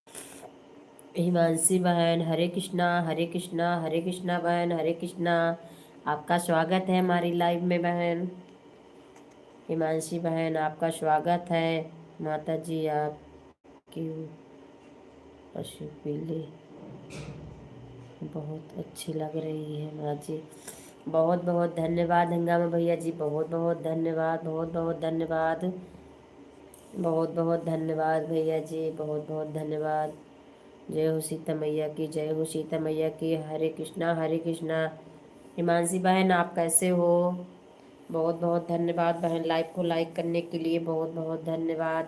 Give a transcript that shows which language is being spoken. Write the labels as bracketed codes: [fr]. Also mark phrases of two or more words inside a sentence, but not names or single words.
[hi] हिमांशी बहन हरे कृष्णा, हरे कृष्णा, हरे कृष्णा बहन, हरे कृष्णा। आपका स्वागत है हमारी लाइव में बहन। हिमांशी बहन आपका स्वागत है। माता जी आपकी पशु पीली बहुत अच्छी लग रही है माँ जी। बहुत बहुत धन्यवाद हंगामा भैया जी, बहुत बहुत धन्यवाद, बहुत बहुत धन्यवाद, बहुत बहुत धन्यवाद भैया जी, बहुत बहुत धन्यवाद। जय हो सीता मैया की, जय हो सीता मैया की। हरे कृष्णा हरे कृष्णा। हिमांशी बहन आप कैसे हो? बहुत बहुत धन्यवाद बहन, लाइव को लाइक करने के लिए बहुत बहुत धन्यवाद।